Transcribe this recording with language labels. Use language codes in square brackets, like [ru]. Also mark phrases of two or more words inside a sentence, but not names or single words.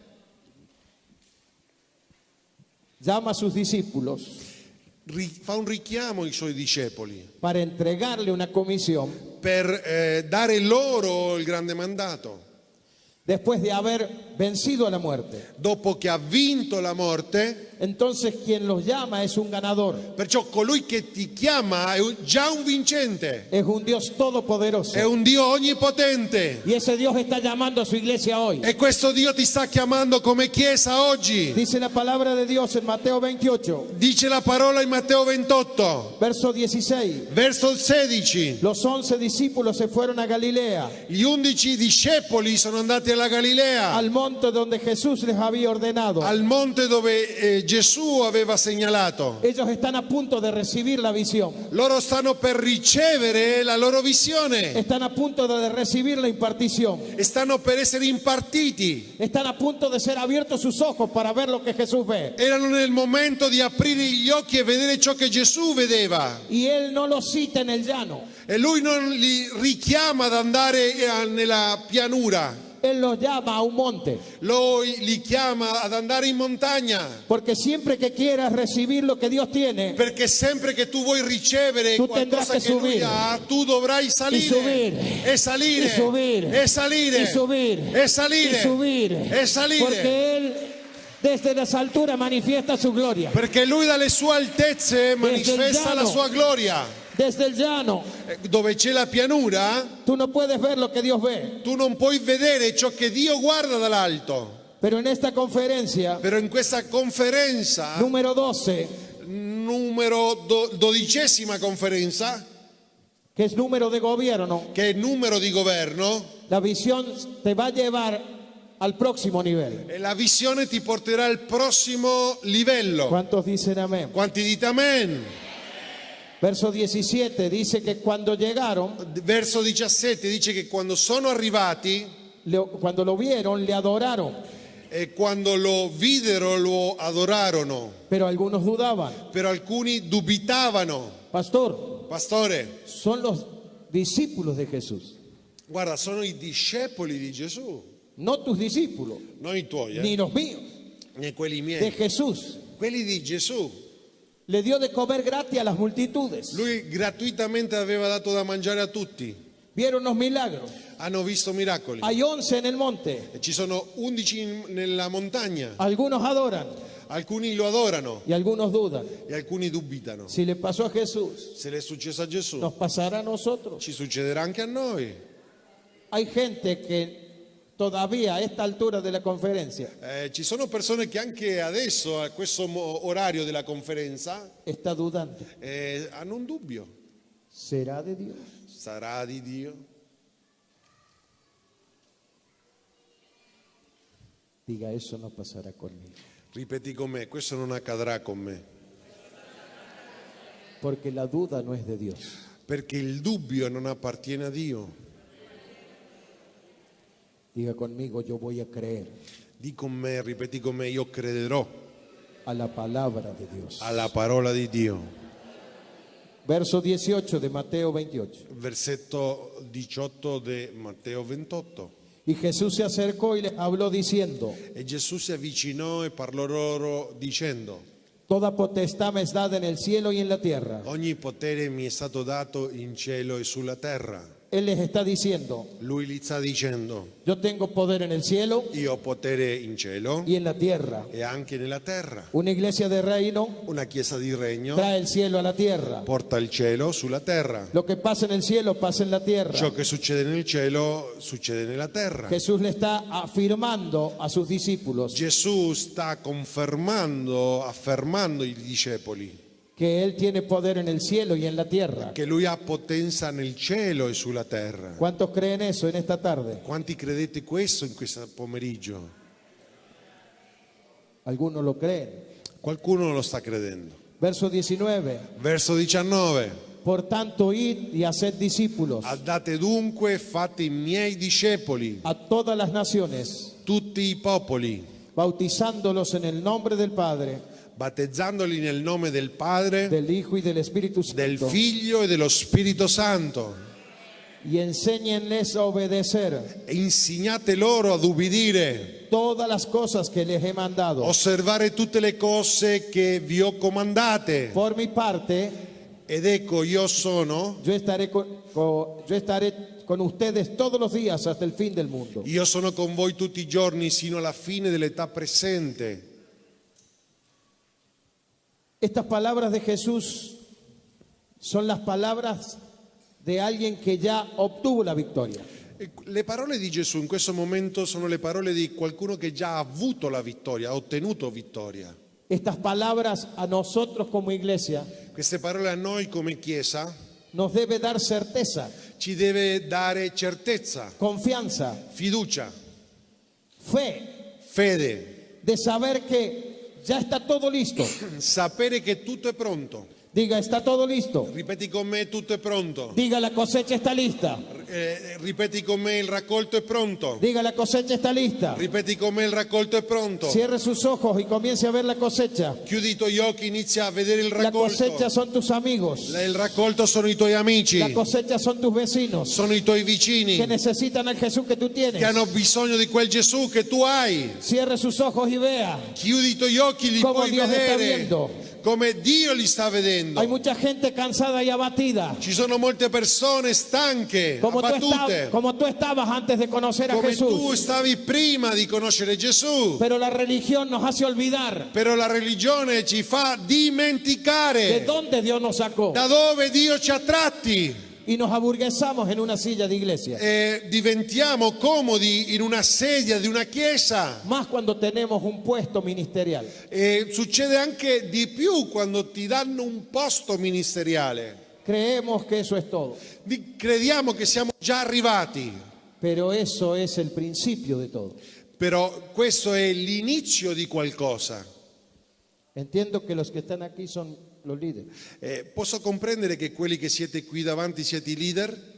[es] llama a sus discípulos [it] fa un richiamo ai suoi discepoli [es] para entregarle una comisión [it] per dare loro il grande mandato. [es] después de haber vencido a la muerte. [it] Dopo che ha vinto la morte, [es] Entonces quien los llama es un ganador. [it] perciò colui che ti chiama è già un vincente, [es] Es un Dios todopoderoso. [it] è un Dio onnipotente. [es] Y ese Dios está llamando a su iglesia hoy. [it] E questo Dio ti sta chiamando come Chiesa oggi. [es] Dice la palabra de Dios en Mateo 28, [it] Dice la parola in Matteo 28, [es] verso 16. [it] verso 16. [es] Los 11 discípulos se fueron a Galilea, [it] Gli 11 discepoli sono andati alla Galilea, [es] al monte donde Jesús les había ordenado. [it] al monte dove Gesù aveva segnalato. [es] Ellos están a punto de recibir la visión. [it] Loro stanno per ricevere la loro visione [es] Están a punto de recibir la impartición. [it] e stanno per essere impartiti. [es] Están a punto de ser abiertos sus ojos para ver lo que Jesús ve. [it] Erano nel momento di aprire gli occhi e vedere ciò che Gesù vedeva. [es] Y Él no los cita en el llano. [it] E lui non li richiama ad andare nella pianura, [es] Él los llama a un monte. [it] li chiama ad andare in montagna. [es] Porque siempre que quieras recibir lo que Dios tiene, [it] Perché sempre che tu vuoi ricevere [es] Tu tendrás [it] qualcosa [es] que [it] che lui [es] subir. [it] ha, tu dovrai salire [es] subir. [it] e salire [es] Y subir. [it] e salire [es] y subir, [it] e salire [es] y subir. [it] e salire. [es] Porque Él desde las alturas manifiesta su gloria. [it] Perché lui dalle sue altezze manifesta la [es] llano. [it] sua gloria. [es] Desde el llano, [it] Dove c'è la pianura, [es] tú no puedes ver lo que Dios ve. [it] tu non puoi vedere ciò che Dio guarda dall'alto. [es] Pero en esta conferencia, [it] Però in questa conferenza, [es] número 12, [it] numero 12ª conferenza, [es] que es número de gobierno, [it] che è il numero di governo, [es] la visión te va a llevar al próximo nivel. [it] e la visione ti porterà al prossimo livello. [es] ¿Cuántos dicen amén? [it] Quanti dite amen? [es] Verso 17 dice que cuando llegaron, [it] Verso 17 dice che quando sono arrivati [es] cuando lo vieron, le adoraron, [it] e quando lo videro lo adorarono, [es] pero algunos dudaban. [it] però alcuni dubitavano. [es] Pastor, [it] Pastore, [es] son los discípulos de Jesús, [it] guarda, sono i discepoli di Gesù, [es] no tus discípulos, [it] non i tuoi, [es] ni los míos, [it] né quelli [es] de [it] miei, [es] Jesús. [it] quelli di Gesù. [es] Le dio de comer gratis a las multitudes. [it] Lui gratuitamente aveva dato da mangiare a tutti. [es] Vieron los milagros. [it] Hanno visto miracoli. [es] Hay 11 en el monte. [it] E ci sono 11 nella montagna. [es] Algunos adoran [it] Alcuni lo adorano [es] y algunos dudan. [it] e alcuni dubitano. [es] Si le pasó a Jesús, [it] Se le è successo a Gesù, [es] nos pasará a nosotros. [it] ci succederà anche a noi. [es] Hay gente que todavía a esta altura de la conferencia [it] Ci sono persone che anche adesso, a questo orario della conferenza, [es] está dudando. [it] hanno un dubbio. [es] ¿Será de Dios? [it] Sarà di Dio? [es] Diga, eso no pasará conmigo. [it] Ripeti con me, questo non accadrà con me. [es] Porque la duda no es de Dios. [it] Perché il dubbio non appartiene a Dio. [es] Diga conmigo, yo voy a creer [it] Di con me, ripeti con me, io crederò [es] a la palabra de Dios. [it] alla parola di Dio. [es] Verso 18 de Mateo 28. [it] Versetto 18 di Matteo 28. [es] Y Jesús se acercò y les habló diciendo: [it] E Gesù si avvicinò e parlò loro dicendo: [es] Toda potestad me es dada en el cielo y en la tierra. [it] ogni potere mi è stato dato in cielo e sulla terra. [es] Él les está diciendo: [it] Lui gli sta dicendo: [es] yo tengo poder en el cielo [it] io ho potere in cielo [es] y en la tierra. [it] e anche nella terra. [es] Una iglesia de reino [it] Una chiesa di regno [es] trae el cielo a la tierra. [it] porta il cielo sulla terra. [es] Lo que pasa en el cielo pasa en la tierra. [it] Ciò che succede nel cielo succede nella terra. [es] Jesús le está afirmando a sus discípulos [it] Gesù sta affermando ai discepoli [es] que Él tiene poder en el cielo y en la tierra. [it] che lui ha potenza nel cielo e sulla terra. [es] ¿Cuántos creen eso en esta tarde? [it] Quanti credete questo in questo pomeriggio? [es] Algunos lo creen. [it] Qualcuno non lo sta credendo. [es] Verso 19. [it] Verso 19. [es] Por tanto, id y haced discípulos [it] Andate dunque, fate i miei discepoli, [es] a todas las naciones, [it] tutti i popoli, [es] bautizándolos en el nombre del Padre, [it] battezzandoli nel nome del Padre, [es] del Hijo y del Espíritu [it] del [es] Santo, [it] Figlio e dello Spirito Santo. [es] y enséñenles a obedecer [it] E insegnate loro ad ubbidire, [es] todas las cosas que les he mandado. [it] osservare tutte le cose che vi ho comandate. [es] Por mi parte, [it] Ed ecco, io sono, [es] yo estaré con ustedes todos los días hasta el fin del mundo. [it] io sono con voi tutti i giorni sino alla fine dell'età presente. [es] Estas palabras de Jesús son las palabras de alguien que ya obtuvo la victoria. [it] E le parole di Gesù in questo momento sono le parole di qualcuno che già ha avuto la vittoria, ha ottenuto vittoria. [es] Estas palabras a nosotros como iglesia [it] Queste parole a noi come Chiesa [es] nos debe dar certeza, [it] ci deve dare certezza, [es] confianza, [it] fiducia, [es] fe, [it] fede, [es] de saber que ya está todo listo. [it] sapere che tutto è pronto. [es] Diga, está todo listo. [it] Ripeti con me, tutto è pronto. [es] Diga, la cosecha está lista. [it] Ripeti con me, il raccolto è pronto. [es] Diga, la cosecha está lista. [it] Ripeti con me, il raccolto è pronto. [es] Cierre sus ojos y comience a ver la cosecha. [it] Chiudi i tuoi occhi, inizia a vedere il [es] La cosecha [it] raccolto. [es] son tus amigos. [it] Il raccolto sono i tuoi amici, [es] La cosecha son tus vecinos [it] sono i tuoi vicini [es] que necesitan al Jesús que tú tienes. [it] che hanno bisogno di quel Gesù che tu hai. [es] Cierre sus ojos y vea. [it] Chiudi i tuoi occhi, li Come puoi Dio li sta vedere [es] viendo. [it] come Dio li sta vedendo. [es] Hay mucha gente cansada y abatida. [it] Ci sono molte persone stanche, abbattute, [es] Como tú estabas antes de conocer a [it] come tu [es] Jesús. [it] stavi prima di conoscere Gesù. [es] Pero la religión nos hace olvidar [it] Però la religione ci fa [es] de [it] dimenticare [es] dónde Dios nos sacó. [it] da dove Dio ci ha tratti [es] Y nos aburguesamos en una silla de iglesia. [it] e diventiamo comodi in una sedia di una chiesa. [es] Más cuando tenemos un puesto ministerial. [it] E succede anche di più quando ti danno un posto ministeriale. [es] Creemos que eso es todo. [it] Crediamo che siamo già arrivati, [es] Pero eso es el principio de todo. [it] però questo è l'inizio di qualcosa. [es] Entiendo que los que están aquí son los líderes. [it] Posso comprendere che quelli che siete qui davanti siete i leader?